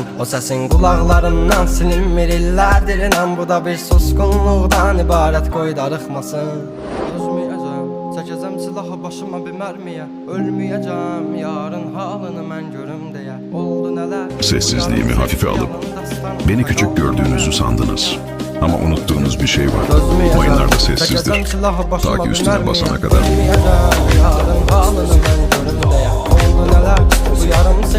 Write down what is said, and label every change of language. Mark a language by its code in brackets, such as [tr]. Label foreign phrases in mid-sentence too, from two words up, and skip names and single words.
[az] O səsin qulaqlarından silinmir illərdir inan. Bu da bir susqunluqdan ibarət, qoy darıxmasın. Özməyəcəm, çəkəcəm silahı başıma bir mərmiyə. Ölməyəcəm, yarın halını mən görüm deyə. Oldu nələr? [tr] Sessizliğimi hafife alıp beni küçük gördüğünüzü sandınız. Ama unuttuğunuz bir şey var. Oyunlarda sessizdir. Ta ki üstüne basana kadar. [az] Yarın halını ben görüm deyə. Oldu nələr? Bu yarım